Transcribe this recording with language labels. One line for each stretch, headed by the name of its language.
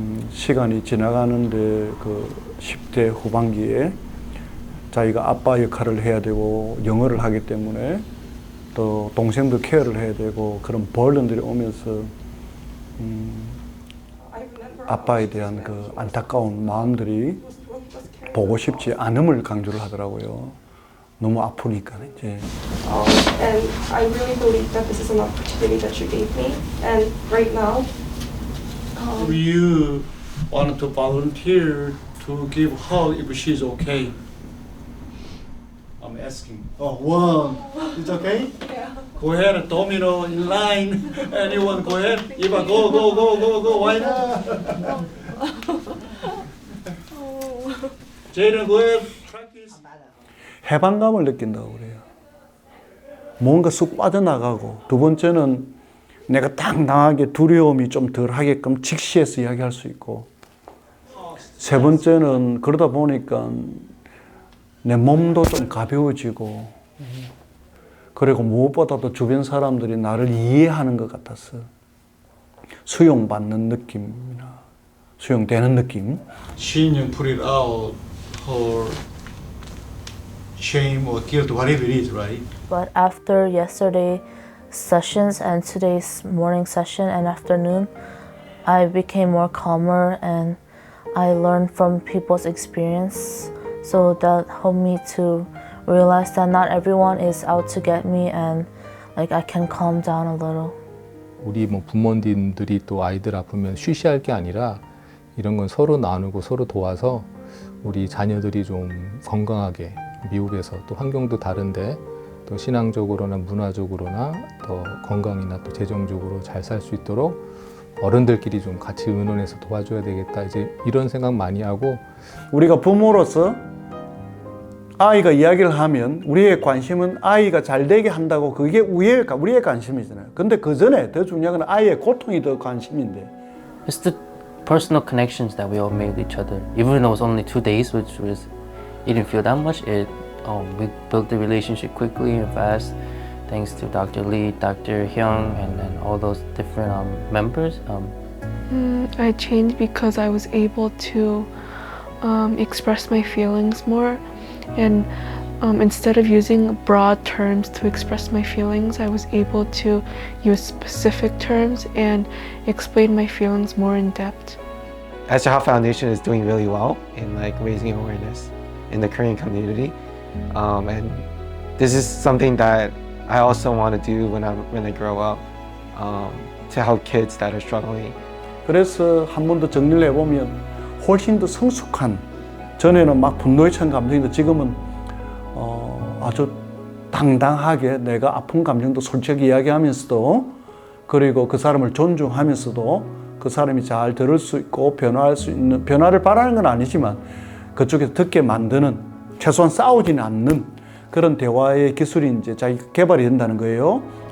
Korean: 시간이 지나가는데 그 10대 후반기에 자기가 아빠 역할을 해야 되고 영어를 하기 때문에 또 동생도 케어를 해야 되고 그런 버든들이 오면서 아빠에 대한 그 안타까운 마음들이 보고 싶지 않음을 강조를 하더라고요. 너무 아프니까 이제.
English: And I really believe that this is an opportunity that you gave me. And right now, You want to volunteer to give her if she's okay. I'm asking. Oh, one. It's okay? Yeah. Go ahead, domino in line. Anyone go ahead. Eva, go. Why not? Jaden, go ahead. Practice.
Korean: 해방감을 느낀다고 그래요. 뭔가 쑥 빠져나가고 두 번째는 내가 당당하게 두려움이 좀 덜 하게끔 직시해서 이야기할 수 있고 세 번째는 그러다 보니까 내 몸도 좀 가벼워지고 그리고 무엇보다도 주변 사람들이 나를 이해하는 것 같아서 수용받는 느낌이나 수용되는 느낌.
English: She put it out her shame or guilt, whatever it is, right? But after yesterday's sessions and today's morning session and afternoon, I became more calmer and I learned from people's experience. So that helped me to realize that not everyone is out to get me and like I can calm down a little.
Korean: 우리 뭐 부모님들이 또 아이들 아프면 쉬쉬할 게 아니라 이런 건 서로 나누고 서로 도와서 우리 자녀들이 좀 건강하게 미국에서 또 환경도 다른데 또 신앙적으로나 문화적으로나 더 건강이나 또 재정적으로 잘 살 수 있도록 어른들끼리 좀 같이 의논해서 도와줘야 되겠다. 이제 이런 생각 많이 하고 우리가 부모로서 아이가 이야기를 하면 우리의 관심은 아이가 잘 되게 한다고 그게 우리의 관심이잖아요. 근데 그 전에 더 중요한 건 아이의 고통이 더 관심인데.
English: It's the personal connections that we all made with each other. Even though it was only 2 days, which was it didn't feel that much. We built the relationship quickly and fast, thanks to Dr. Lee, Dr. Hyung, and then all those different members. I changed because I was able to express my feelings more. And instead of using broad terms to express my feelings, I was able to use specific terms and explain my feelings more in depth. Esther Ha Foundation is doing really well in like raising awareness in the Korean community, and this is something that I also want to do when I grow up, to help kids that are struggling.
Korean: 그래서 한 번 더 정리를 해보면 훨씬 더 성숙한, 전에는 막 분노에 찬 감정인데 지금은 아주 당당하게 내가 아픈 감정도 솔직히 이야기하면서도, 그리고 그 사람을 존중하면서도 그 사람이 잘 들을 수 있고 변화할 수 있는, 변화를 바라는 건 아니지만 그쪽에서 듣게 만드는, 최소한 싸우지는 않는 그런 대화의 기술이 이제 자기 개발이 된다는 거예요.